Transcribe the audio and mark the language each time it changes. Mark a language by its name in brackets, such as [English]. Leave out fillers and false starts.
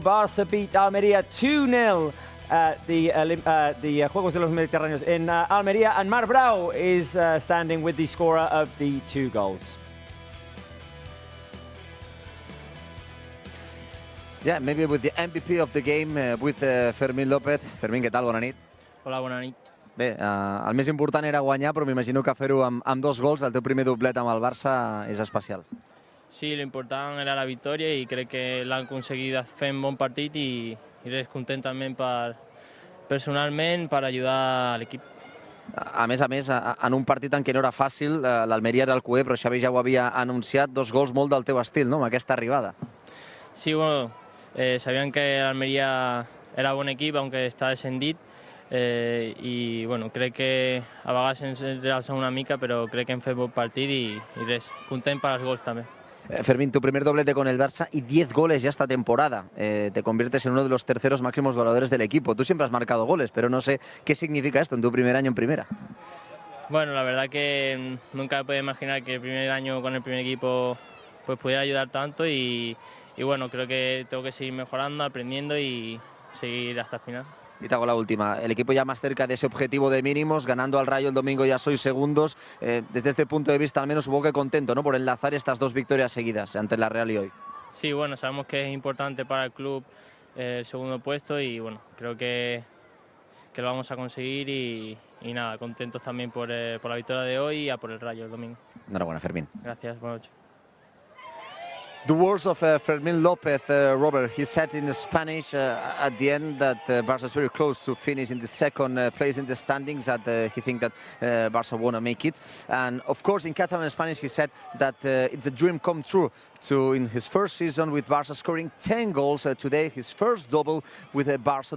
[English] Barça beat Almeria 2-0 at the Juegos de los Mediterráneos in Almeria, and Marc Brau is standing with the scorer of the 2 goals. Yeah, maybe with the MVP of the game, with Fermín López. [Catalan] Fermín, què tal? Bona nit. Hola, bona nit. Bé, el més important era guanyar, però m'imagino que fer-ho amb 2 gols, el teu primer doblet amb el Barça, és especial. Sí, l'important era la victòria i crec que l'han aconseguit fer un bon partit i res, content també personalment per ajudar a l'equip. A més, en un partit en què no era fàcil, l'Almeria era el cuer, però Xavi ja ho havia anunciat, 2 gols molt del teu estil, no?, amb aquesta arribada. Sí, bueno, [Spanish] sabían que [Catalan] l'Almeria era bon equip, [Spanish] aunque [Catalan] està descendit, i bueno, crec que a vegades ens realça una mica, però crec que hem fet bon partit i res, content per als gols també. [Spanish] Fermín, tu primer doblete con el Barça y 10 goles ya esta temporada. Te conviertes en uno de los terceros máximos goleadores del equipo. Tú siempre has marcado goles, pero no sé qué significa esto en tu primer año en primera. Bueno, la verdad que nunca me podía imaginar que el primer año con el primer equipo pues pudiera ayudar tanto y bueno, creo que tengo que seguir mejorando, aprendiendo y seguir hasta el final. Y te hago la última. El equipo ya más cerca de ese objetivo de mínimos, ganando al Rayo el domingo ya sois segundos. Desde este punto de vista al menos supongo que contento, ¿no?, por enlazar estas 2 victorias seguidas ante la Real y hoy. Sí, bueno, sabemos que es importante para el club el segundo puesto y bueno, creo que lo vamos a conseguir y nada, contentos también por la victoria de hoy y a por el Rayo el domingo. Enhorabuena, Fermín. Gracias, buenas noches. [English] The words of Fermín López, Robert, he said in Spanish at the end that Barça is very close to finish in the second place in the standings, that he thinks that Barça won't make it. And of course in Catalan and Spanish he said that it's a dream come true to, in his first season with Barça, scoring 10 goals today, his first double with Barça.